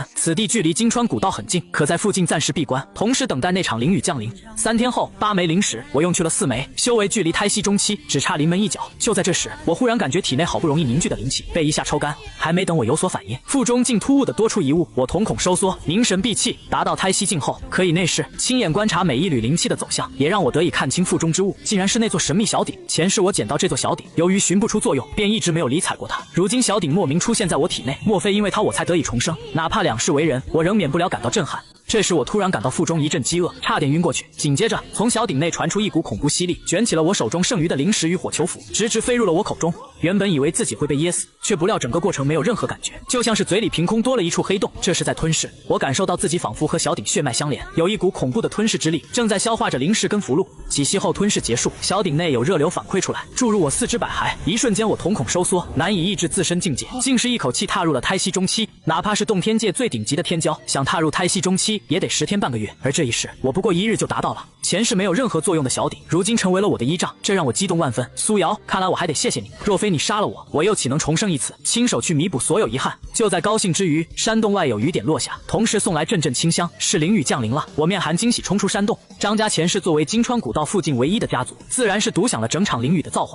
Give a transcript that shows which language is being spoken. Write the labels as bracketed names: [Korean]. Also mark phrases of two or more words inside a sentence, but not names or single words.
[Chinese] 此地距離金川古道很近，可在附近暫時閉關，同時等待那場靈雨降臨。3天後，8枚靈石，我用去了4枚，修為距離胎息中期只差臨門一腳。就在這時，我忽然感覺體內好不容易凝聚的靈氣被一下抽乾，還沒等我有所反應，腹中竟突兀地多出一物。我瞳孔收縮，凝神閉氣，達到胎息境後，可以內視，親眼觀察每一縷靈氣的走向，也讓我得以看清腹中之物，竟然是那座神秘小鼎。前世我撿到這座小鼎，由於尋不出作用，便一直沒有理睬過它。如今小鼎莫名出現在我體內，莫非因為它我才得以重生？哪怕兩世為人，我仍免不了感到震撼。這時我突然感到腹中一陣飢餓，差點暈過去。緊接着，從小鼎內傳出一股恐怖吸力，捲起了我手中剩餘的零食與火球斧，直直飞入了我口中。原本以為自己会被噎死，却不料整个过程没有任何感觉，就像是嘴里凭空多了一处黑洞，这是在吞噬。我感受到自己仿佛和小鼎血脉相连，有一股恐怖的吞噬之力，正在消化着零食跟符箓。几息後吞噬結束，小鼎內有熱流反饋出來，注入我四肢百骸。一瞬間我瞳孔收縮，難以抑制自身境界，竟是一口氣踏入了胎息中期。哪怕是洞天界最頂級的天骄，想踏入胎息中期也得10天半個月，而這一世我不過1日就達到了。前世沒有任何作用的小鼎，如今成為了我的依仗，這讓我激動萬分。蘇瑤，看來我還得謝謝你，若非你殺了我，我又豈能重生一次，親手去彌補所有遺憾。就在高興之餘，山洞外有雨點落下，同時送來陣陣清香，是靈雨降臨了。我面含驚喜衝出山洞。張家前世作為金川古道附近唯一的家族，自然是獨享了整場靈雨的造化。